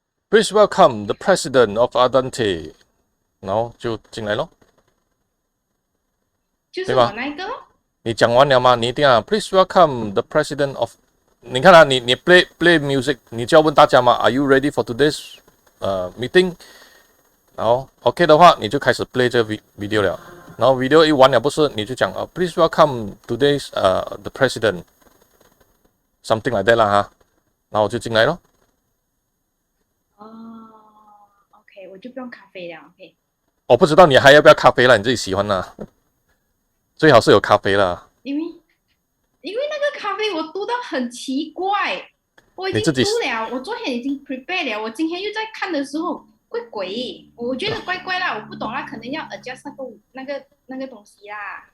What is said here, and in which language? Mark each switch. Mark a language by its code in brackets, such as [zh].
[en] Please welcome the president of Adante，然后就进来咯。 [zh] 就是我那个咯。你讲完了吗？你一定要 Please welcome the president of。你看啊，你 play music， 你就要问大家嘛 ， Are you ready for today's meeting？然后 OK 的话，你就开始 play 这个 video 了。然后 video 一完了，不是你就讲 Please welcome today's the president，something like that 啦哈。然后我就进来咯。 OK， 我就不用咖啡了 OK。我不知道你还要不要咖啡了，你自己喜欢啦。最好是有咖啡啦。因为那个咖啡我读到很奇怪，我已经读了，我昨天已经 prepare 了，我今天又在看的时候鬼，我觉得怪怪啦，我不懂啦，可能要 adjust 那个东西啦。